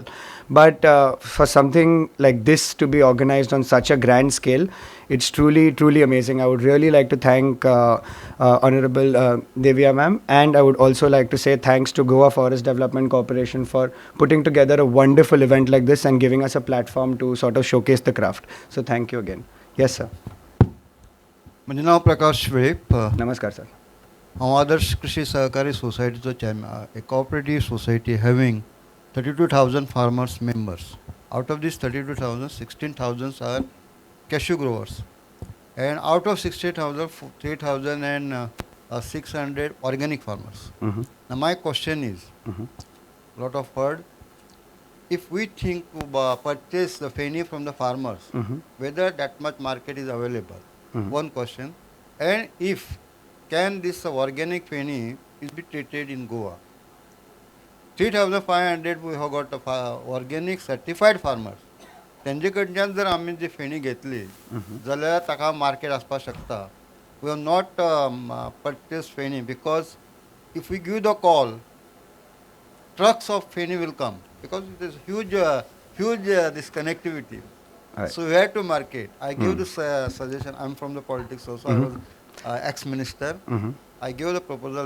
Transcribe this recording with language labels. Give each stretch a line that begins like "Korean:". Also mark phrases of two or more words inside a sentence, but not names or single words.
English: But for something like this to be organized on such a grand scale, it's truly amazing. I would really like to thank Honorable Devya ma'am, and I would also like to say thanks to Goa Forest Development Corporation for putting together a wonderful event like this and giving us a platform to sort of showcase the craft. So thank you again. Yes, sir.
Konkani: म्हणजे नाव प्रकाश वेळीप
English: Namaskar, sir.
Konkani: हांव आदर्श कृषी सहकारी सोसायटीचो चॅरमॅन,
English: a cooperative society having 32,000 farmers members. Out of these 32,000, 16,000 are cashew growers, and out of 60,000, 3,600 organic farmers. Now my question is, lot of heard, if we think to purchase the Feni from the farmers, whether that much market is available? One question. And if can this organic Feni is be treated in Goa? 3,500 we have got organic certified farmers.
Konkani: त्यांचे कडच्यान जर आमी जी फेणी घेतली जाल्यार ताका मार्केट आसपाक शकता.
English: We have not purchase Feni because if we give the call, trucks of Feni will come, because there is huge this connectivity. Right. So we have to market. I give this suggestion. I'm from the politics also. I was ex-minister. I gave the proposal.